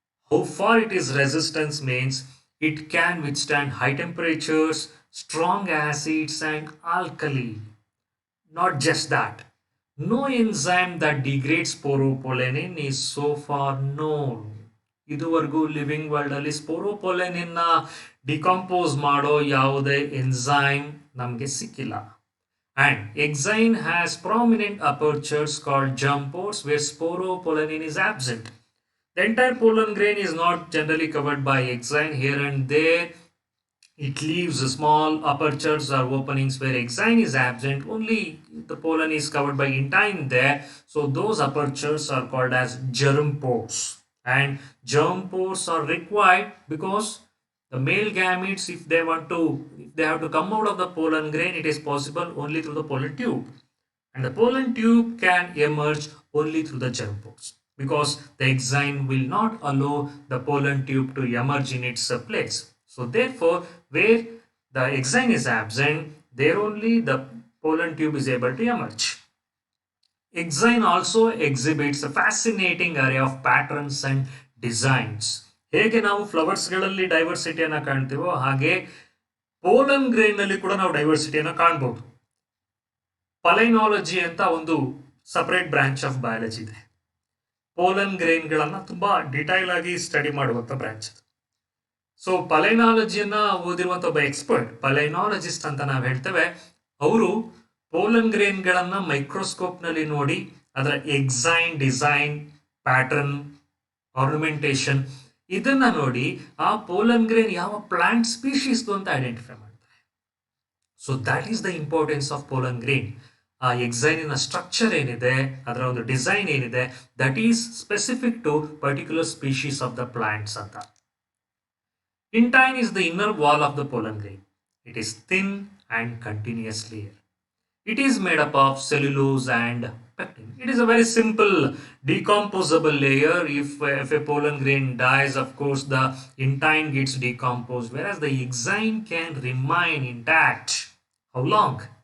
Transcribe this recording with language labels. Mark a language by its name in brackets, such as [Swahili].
[English] How far it is resistance means it can withstand high temperatures, strong acids and alkali. Not just that. No enzyme that degrades sporopollenin is so far known. [Kannada] ಇದುವರೆಗೂ living world ಅಲ್ಲಿ ಸ್ಪೋರೋಪೊಲೆನಿನ್ decompose ಮಾಡೋ ಯಾವುದೇ enzyme ನಮಗೆ ಸಿಕ್ಕಿಲ್ಲ. [English] And exine has prominent apertures called germ pores where sporopollenin is absent. The entire pollen grain is not generally covered by exine. Here and there it leaves small apertures or openings where exine is absent. Only the pollen is covered by intine there. So those apertures are called as germ pores. And germ pores are required because the male gametes, if they have to come out of the pollen grain, it is possible only through the pollen tube. And the pollen tube can emerge only through the germ pores because the exine will not allow the pollen tube to emerge in its place. So therefore, where the exine is absent, there only the pollen tube is able to emerge. Exine also exhibits a fascinating array of patterns and designs. [Kannada] ಹೇಗೆ ನಾವು ಫ್ಲವರ್ಸ್ಗಳಲ್ಲಿ ಡೈವರ್ಸಿಟಿಯನ್ನು ಕಾಣ್ತೀವೋ ಹಾಗೆ pollen grain ನಲ್ಲಿ ಕೂಡ ನಾವು ಡೈವರ್ಸಿಟಿಯನ್ನು ಕಾಣಬಹುದು. ಪಲೈನಾಲಜಿ ಅಂತ ಒಂದು separate branch of biology ಇದೆ. ಪೋಲನ್ ಗ್ರೇನ್ಗಳನ್ನ ತುಂಬಾ ಡಿಟೈಲ್ ಆಗಿ ಸ್ಟಡಿ ಮಾಡುವಂತ ಬ್ರಾಂಚ್. ಸೊ ಪಲೈನಾಲಜಿಯನ್ನ ಓದಿರುವಂತ ಒಬ್ಬ ಎಕ್ಸ್ಪರ್ಟ್, ಪಲೈನಾಲಜಿಸ್ಟ್ ಅಂತ ನಾವು ಹೇಳ್ತೇವೆ, ಅವರು ಪೋಲನ್ ಗ್ರೇನ್ಗಳನ್ನ ಮೈಕ್ರೋಸ್ಕೋಪ್ ನಲ್ಲಿ ನೋಡಿ ಅದರ ಎಕ್ಸೈನ್, ಡಿಸೈನ್, ಪ್ಯಾಟರ್ನ್, ಆರ್ನಮೆಂಟೇಶನ್ ಇದನ್ನ ನೋಡಿ ಆ ಪೋಲನ್ ಗ್ರೇನ್ ಯಾವ ಪ್ಲಾಂಟ್ ಸ್ಪೀಶೀಸ್ ಅಂತ ಐಡೆಂಟಿಫೈ ಮಾಡ್ತಾರೆ. [English] So that is the importance of pollen grain. [Kannada] ಆ ಎಕ್ಸೈನಿನ ಸ್ಟ್ರಕ್ಚರ್ ಏನಿದೆ, ಅದರ ಒಂದು ಡಿಸೈನ್ ಏನಿದೆ, [English] That is specific to particular species of the plants ಅಂತ. Intine is the inner wall of the pollen grain. It is thin and continuous layer. It is made up of cellulose and pectin. It is a very simple decomposable layer. If a pollen grain dies, of course, the intine gets decomposed, whereas the exine can remain intact. How long?